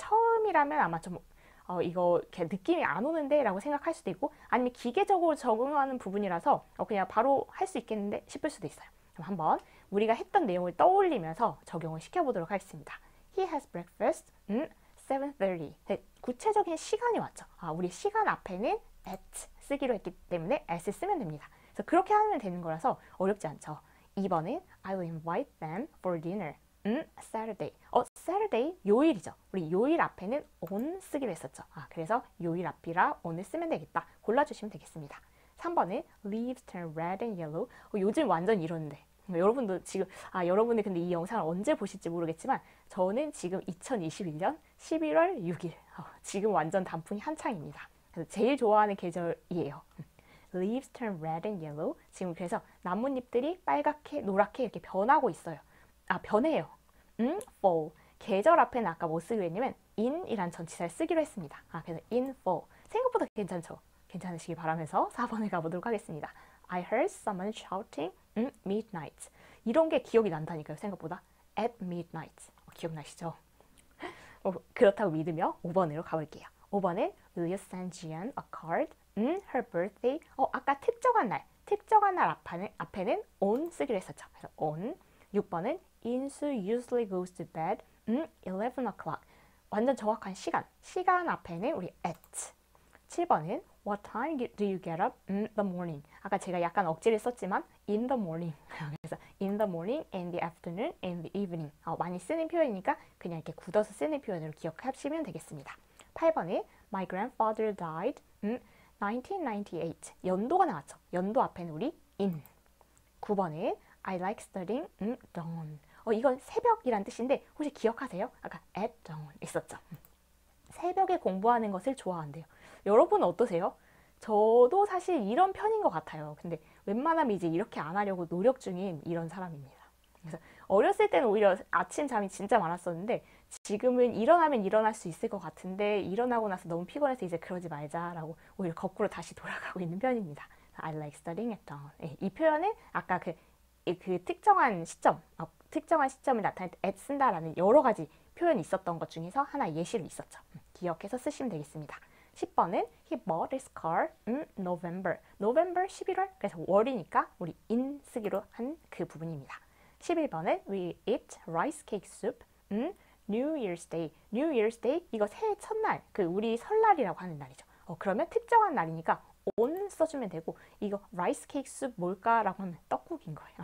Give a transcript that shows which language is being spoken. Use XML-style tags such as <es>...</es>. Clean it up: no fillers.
<ko>처음이라면 아마 좀 이거 이렇게 느낌이 안 오는데 라고 생각할 수도 있고 아니면 기계적으로 적응하는 부분이라서 그냥 바로 할 수 있겠는데 싶을 수도 있어요. 그럼 한번 우리가 했던 내용을 떠올리면서 적용을 시켜보도록 하겠습니다.</ko> <en>He has breakfast 7:30.</en> <ko>구체적인 시간이 왔죠. 우리 시간 앞에는 at 쓰기로 했기 때문에 at을 쓰면 됩니다. 그래서 그렇게 하면 되는 거라서 어렵지 않죠.</ko> <en>2번은 I will invite them for dinner. Saturday.</en> <ko>Saturday 요일이죠. 우리 요일 앞에는 on 쓰기로 했었죠. 그래서 요일 앞이라 on을 쓰면 되겠다. 골라주시면 되겠습니다.</ko> <en>3번은 leaves turn red and yellow.</en> <ko>요즘 완전 이러는데 여러분도 지금 여러분이 근데 이 영상을 언제 보실지 모르겠지만 저는 지금 2021년 11월 6일 지금 완전 단풍이 한창입니다. 그래서 제일 좋아하는 계절이에요.</ko> <en>Leaves turn red and yellow.</en> <ko>지금 그래서 나뭇잎들이 빨갛게 노랗게 이렇게 변하고 있어요. 변해요. fall. 계절 앞에는 아까 뭐 쓰기로 했냐면 in이란 전치사를 쓰기로 했습니다. 그래서</ko> <en>in fall.</en> <ko>생각보다 괜찮죠? 괜찮으시길 바라면서 4번에 가보도록 하겠습니다.</ko> <en>I heard someone shouting midnight.</en> <ko>이런 게 기억이 난다니까요. 생각보다</ko> <en>at midnight.</en> <ko>기억나시죠? 그렇다고 믿으며 5번으로 가볼게요.</ko> <en>5번은 Will you send Jian a card? Her birthday.</en> <ko>아까 특정한 날 앞에는 on 쓰기로 했었죠. 그래서 on.</ko> <en>6번은 인수 usually goes to bed 11 o'clock.</en> <ko>완전 정확한 시간 앞에는 우리 at.</ko> <en>7번은 What time do you get up in the morning?</en> <ko>아까 제가 약간 억지를 썼지만</ko> <en>in the morning. 그래서 in the morning, in the afternoon, in the evening.</en> <ko>많이 쓰는 표현이니까 그냥 이렇게 굳어서 쓰는 표현으로 기억하시면 되겠습니다.</ko> <en>8번은 My grandfather died 1998.</en> <ko>연도가 나왔죠. 연도 앞에는 우리 in.</ko> <en>9번은 I like studying dawn.</en> <ko>이건 새벽이란 뜻인데 혹시 기억하세요? 아까</ko> <en>at dawn</en> <ko>있었죠. 새벽에 공부하는 것을 좋아한대요. 여러분 어떠세요? 저도 사실 이런 편인 것 같아요. 근데 웬만하면 이제 이렇게 안 하려고 노력 중인 이런 사람입니다. 그래서 어렸을 때는 오히려 아침 잠이 진짜 많았었는데 지금은 일어나면 일어날 수 있을 것 같은데 일어나고 나서 너무 피곤해서 이제 그러지 말자라고 오히려 거꾸로 다시 돌아가고 있는 편입니다.</ko> <en>I like studying at dawn.</en> <ko>이 표현은 아까 그 특정한 시점을 나타낼 때 at 쓴다라는 여러 가지 표현이 있었던 것 중에서 하나 예시로 있었죠. 기억해서 쓰시면 되겠습니다.</ko> <en>10번은 he bought his car in November. November 11월.</en> <ko>그래서 월이니까 우리 in 쓰기로 한 그 부분입니다.</ko> <en>11번은 we eat rice cake soup in New Year's Day.</en> <ko>New Year's Day 이거 새해 첫날, 그 우리 설날이라고 하는 날이죠. 그러면 특정한 날이니까 오는 써주면 되고, 이거 라이스 케이크 숲 뭘까라고 하면 떡국인 거예요.</ko>